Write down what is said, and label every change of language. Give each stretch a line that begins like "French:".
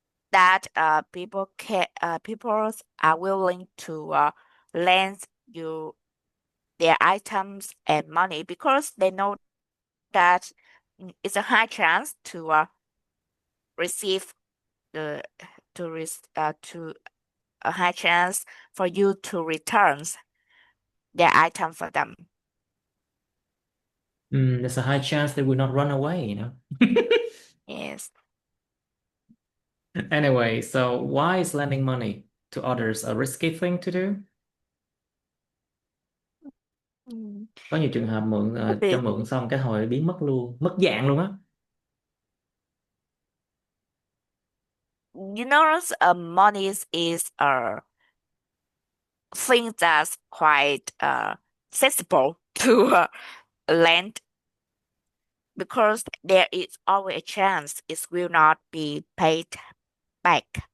English: that people are willing to lend you their items and money because they know that it's a high chance to receive the to a high chance for you to return their item for them. There's a high chance they will not run away, Yes. Anyway, so why is lending money to others a risky thing to do? Mm.
Vietnamese: Có nhiều trường hợp mượn cho
English: Maybe
Vietnamese: mượn xong cái hồi biến mất luôn, mất dạng luôn á.
English: you know, money is a thing that's quite sensible to lend because there is always a chance it will not be paid back.